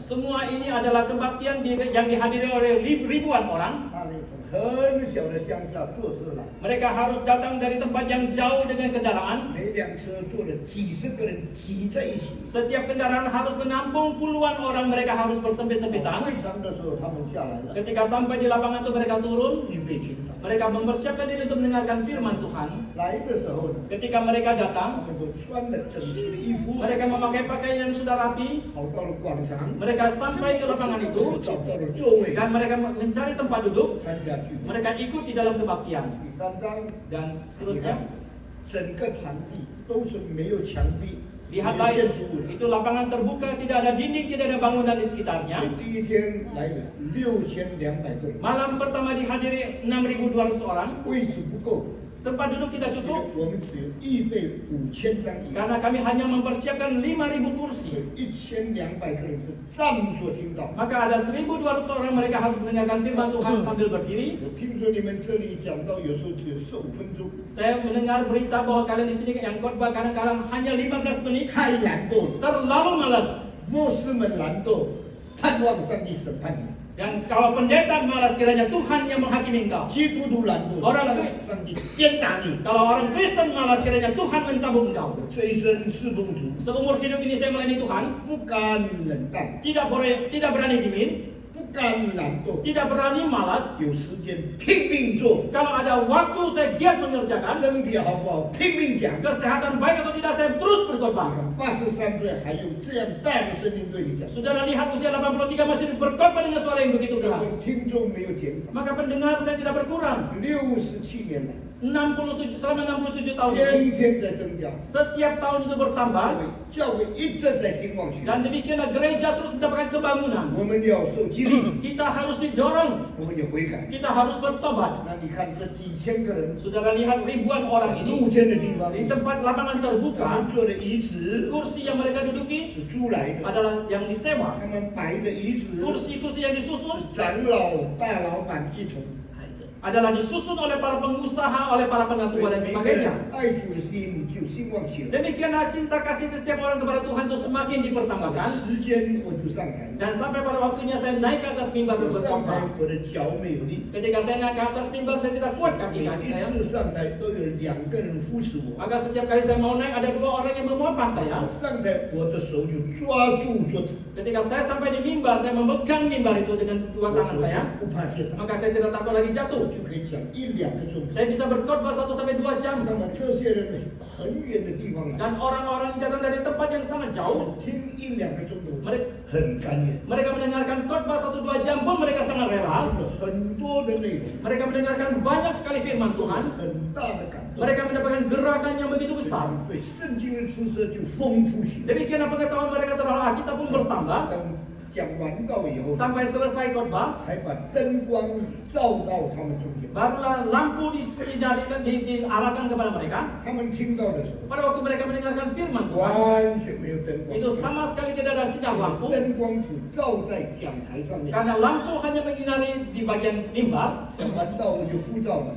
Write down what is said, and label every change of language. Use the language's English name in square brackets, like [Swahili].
[Indonesian] Semua ini adalah kebaktian yang dihadiri oleh ribuan orang. [Chinese] 哈利路从很小的乡下坐车来， [Indonesian] Mereka harus datang dari tempat yang jauh dengan kendaraan. [Chinese] 每辆车坐了几十个人挤在一起。 [Indonesian] Setiap kendaraan harus menampung puluhan orang. Mereka harus bersempit-sempitan. [Chinese] 会场的时候，他们下来了， [Indonesian] Ketika sampai di lapangan itu mereka turun. [Chinese] 预备听到。 [Indonesian] Mereka mempersiapkan diri untuk mendengarkan firman Tuhan. [Chinese] 来的时候呢， [Indonesian] Ketika mereka [Chinese] 他 [Indonesian] datang, [Chinese] 们都穿了整齐的衣服， [Indonesian] mereka memakai pakaian yang sudah rapi. [Chinese] 跑到了广场， [Indonesian] Mereka sampai ke lapangan itu [Chinese] 找到了座位， [Indonesian] dan mereka mencari tempat duduk. [Chinese] 参加聚会。 [Indonesian] Mereka ikut di dalam kebaktian. [Chinese] 第3章， [Indonesian] Dan [Chinese] 你 [Indonesian] seterusnya, [Chinese] 看，整个场地都是没有墙壁，没 [Indonesian] lihatlah [Chinese] 有建筑物的。 [Indonesian] itu lapangan terbuka, tidak ada dinding, tidak ada bangunan di [Chinese] 所 [Indonesian] sekitarnya. [Chinese] 以第一天来了6200个人， [Indonesian] Malam pertama dihadiri 6.200 orang. [Chinese] 位置不够， [Indonesian] Tempat duduk tidak [Chinese] 因为 [Indonesian] cukup [Chinese] 我们只有预备5000张椅子， [Indonesian] karena kami hanya mempersiapkan 5.000 kursi. [Chinese] 所以1200个人是站着听到。 [Indonesian] Maka ada 1.200 orang mereka harus mendengarkan firman Tuhan sambil berdiri. [Chinese] 我听说你们这里讲到有时候只有15分钟， [Indonesian] Saya mendengar berita bahwa kalian di sini yang khotbah kadang-kadang hanya 15 menit. [Chinese] 太懒惰了， [Indonesian] Terlalu malas. [Chinese] 牧师们懒惰，盼望上帝审判你； [Indonesian] Dan kalau pendeta malas, kiranya Tuhan yang menghakimi engkau. [Chinese] 基督徒懒惰， [Indonesian] Orang [Chinese] 上帝鞭打你。 [Indonesian] Kalau orang Kristen malas, kiranya Tuhan mencambuk engkau. [Chinese] 我这一生侍奉主， [Indonesian] Seumur hidup ini saya melayani Tuhan, [Chinese] 不甘冷淡， [Indonesian] tidak berani dingin, [Chinese] 不甘懒惰， [Indonesian] tidak berani malas. [Chinese] 有时间拼命做， [Indonesian] Kalau ada waktu saya giat mengerjakan. [Chinese] 身体好不好拼命讲。 [Indonesian] Kesehatan baik atau tidak, saya terus [Chinese] 你 [Indonesian] berkhotbah. 看83岁还用这样大的声音对你讲， Saudara lihat usia 83 masih berkhotbah dengan suara yang begitu keras. [Chinese] 听众没有减少。 [Indonesian] Maka pendengar saya tidak berkurang. [Chinese] 67年来， [Indonesian] Selama 67 tahun ini, [Chinese] 天天在增加， [Indonesian] setiap tahun itu bertambah. [Chinese] 教会一直在兴旺起来。 [Indonesian] Dan demikianlah gereja terus mendapatkan kebangunan. [Chinese] 我们要受激励， [Indonesian] Kita harus didorong, [Chinese] 我们要悔改。 [Indonesian] kita harus bertobat. [Chinese] 那你看这几千个人， [Indonesian] Saudara lihat ribuan orang [Chinese] 露 [Indonesian] ini [Chinese] 天的地方， [Indonesian] di tempat lapangan [Chinese] 他 [Indonesian] terbuka, [Chinese] 们坐的椅子 [Indonesian] kursi yang mereka duduki [Chinese] 是租来的， [Indonesian] adalah yang disewa. [Chinese] 他们摆的椅子 [Indonesian] Kursi-kursi yang [Chinese] 是 [Indonesian] disusun [Chinese] 长老、大老板一同摆的。 [Indonesian] adalah disusun oleh para pengusaha, oleh para pengatua dan [Chinese] 每个人 [Indonesian] sebagainya. [Chinese] 爱主的心就兴旺起来。 [Indonesian] Demikianlah cinta kasih setiap orang kepada Tuhan itu semakin [Chinese] 到了 [Indonesian] dipertambahkan. [Chinese] 时间我就上台， [Indonesian] Dan sampai pada waktunya saya naik ke atas mimbar [Chinese] 我 [Indonesian] dan [Chinese] 上台 [Indonesian] berkhotbah. [Chinese] 我的脚没有力， [Indonesian] Ketika saya naik ke atas mimbar, saya tidak kuat [Chinese] 每一 [Indonesian] saya. [Chinese] 次上台都有2个人扶持我。 [Indonesian] Maka setiap kali saya mau naik, ada 2 orang yang memopang saya. [Chinese] 我上台我的手就抓住桌子， [Indonesian] Ketika saya sampai di mimbar, saya memegang mimbar itu dengan 2 tangan [Chinese] 我 [Indonesian] saya. [Chinese] 就不怕跌倒， [Indonesian] Maka saya tidak takut lagi [Chinese] 我 [Indonesian] jatuh. [Chinese] 就可以讲1-2个钟头。 [Indonesian] Saya bisa berkhotbah 1 sampai 2 jam. [Chinese] 那么这些人很远的地方来， [Indonesian] Dan orang-orang yang datang dari tempat yang sangat jauh, [Chinese] 听1-2个钟头， [Indonesian] mereka, [Chinese] 很甘愿， [Indonesian] mereka mendengarkan khotbah 1-2 jam pun mereka sangat [Chinese] 听 [Indonesian] rela. [Chinese] 了很多的内容， [Indonesian] Mereka mendengarkan banyak sekali firman [Chinese] 受了 [Indonesian] Tuhan. [Chinese] 很大的感动， [Indonesian] Mereka mendapatkan gerakan yang begitu besar. [Chinese] 对圣经的知识就丰富起来。 [Indonesian] Demikianlah pengetahuan mereka terhadap Alkitab pun bertambah. [Chinese] 等讲完道以后， [Indonesian] Sampai selesai khotbah, [Chinese] 才把灯光照到他们中间。 [Indonesian] barulah lampu disinarikan, diarahkan kepada mereka. [Chinese] 他们听到的时候， [Indonesian] Pada waktu mereka mendengarkan firman Tuhan, [Chinese] 完全没有灯光， [Indonesian] itu sama sekali tidak ada sinar lampu. [Chinese] 灯光只照在讲台上面。 [Indonesian] Karena lampu hanya menyinari di bagian mimbar. [Chinese] 讲完道我就呼召了，